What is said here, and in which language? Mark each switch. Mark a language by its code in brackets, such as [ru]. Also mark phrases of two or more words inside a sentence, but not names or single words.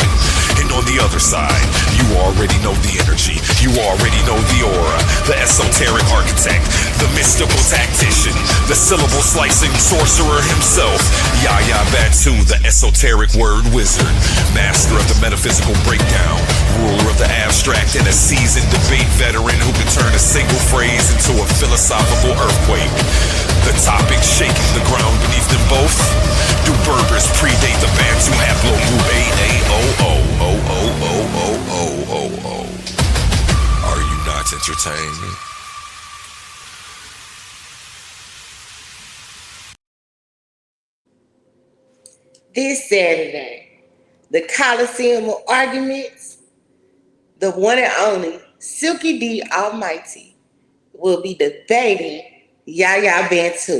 [en] And on the other side, you already know the energy, you already know the aura, the esoteric architect, the mystical tactician, the syllable slicing sorcerer himself, Yahya Batu, the esoteric word wizard, master of the metaphysical breakdown, ruler of the abstract, and a seasoned debate veteran who can turn a single phrase into a philosophical earthquake. The topic shaking the ground beneath them both. Do Berbers predate the Bantu haplogroup A-A-O-O-O-O-O-O-O-O? Are you not entertained? This Saturday, the Coliseum of Arguments, the one and only Silky D Almighty will be debating Yahya Bantu.